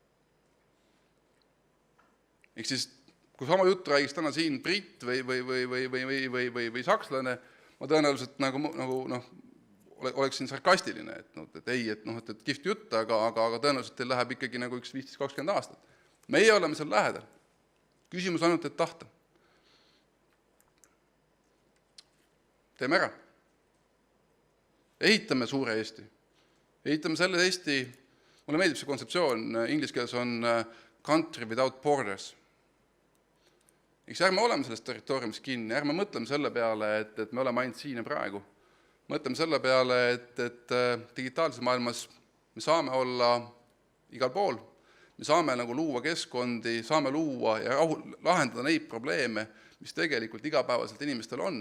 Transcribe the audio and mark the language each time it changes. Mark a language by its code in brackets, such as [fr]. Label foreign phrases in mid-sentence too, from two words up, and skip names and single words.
[et] Ehk siis, kui sama juttu räägiks täna siin britt või sakslane, ma tõenäoliselt oleksin sarkastiline, et ei, et kihvt jutt, aga tõenäoliselt teil läheb ikkagi nagu üks 15-20 aastat. Meie oleme seal lähedal. Küsimus ainult, et tahta. Teeme ära. Ehitame suure Eesti. Ehitame selle Eesti, mulle meeldib see kontseptsioon, inglise keeles on [en] country without borders. [et] Eks ärme oleme sellest territooriumist kinni, ärme mõtleme selle peale, et me oleme ainult siin ja praegu. Mõtleme selle peale, et digitaalses maailmas me saame olla igal pool, me saame nagu luua keskkondi, saame luua ja lahendada neid probleeme, mis tegelikult igapäevaselt inimestel on.